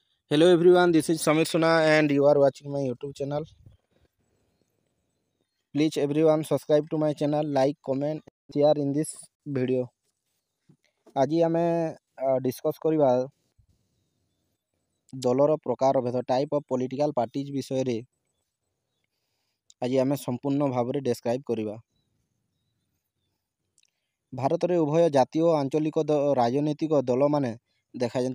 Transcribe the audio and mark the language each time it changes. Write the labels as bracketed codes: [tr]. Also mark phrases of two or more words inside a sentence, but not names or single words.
[en] Hello everyone, this is Samir Suna and you are watching my YouTube channel. Please everyone subscribe to my channel, like, comment, share in this video. [or] ଆଜି ଆମେ ଡିସ୍କସ୍ କରିବା ଦଳର ପ୍ରକାର ଭେଦ [en] type of political parties [or] ବିଷୟରେ ଆଜି ଆମେ ସମ୍ପୂର୍ଣ୍ଣ ଭାବରେ ଡେସ୍କ୍ରାଇବ୍ କରିବା। ଭାରତରେ ଉଭୟ ଜାତୀୟ ଓ ଆଞ୍ଚଳିକ ରାଜନୈତିକ ଦଳମାନେ ଦେଖାଯାନ୍ତି।